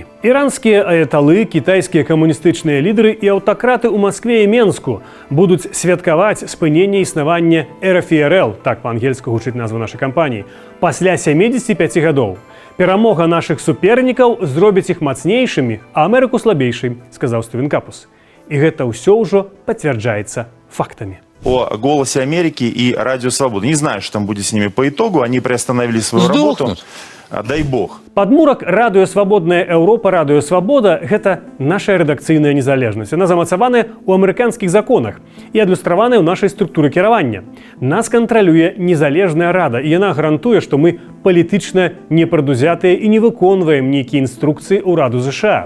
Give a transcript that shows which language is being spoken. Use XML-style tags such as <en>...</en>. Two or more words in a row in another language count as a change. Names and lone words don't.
<be>Іранскія аяталы, кітайскія камуністычныя лідары і аўтакраты ў Маскве і Менску будуць святкаваць спыненне існавання РФРЛ, так па-ангельску гучыць назва нашай кампаніі, пасля 75 гадоў. Перамога нашых супернікаў зробіць іх мацнейшымі, а Амерыку слабейшай, сказаў Стывен Капус. І гэта ўсё ўжо пацвярджаецца фактамі.</be> <ru>О «Голосе Америки» и «Радио Свободы». Не знаю, что там будет с ними по итогу. Они приостановили свою работу. Дай бог.</ru> <be>Падмурак радыё Свабодная Еўропа, радыё Свабода – гэта наша рэдакцыйная незалежнасць. Яна замацаваная ў амерыканскіх законах і адлюстраваная ў нашай структуры кіравання. Нас кантралюе незалежная рада, і яна гарантуе, што мы палітычна непрадузятыя і не выконваем нейкія інструкцыі ўраду ЗША.</be>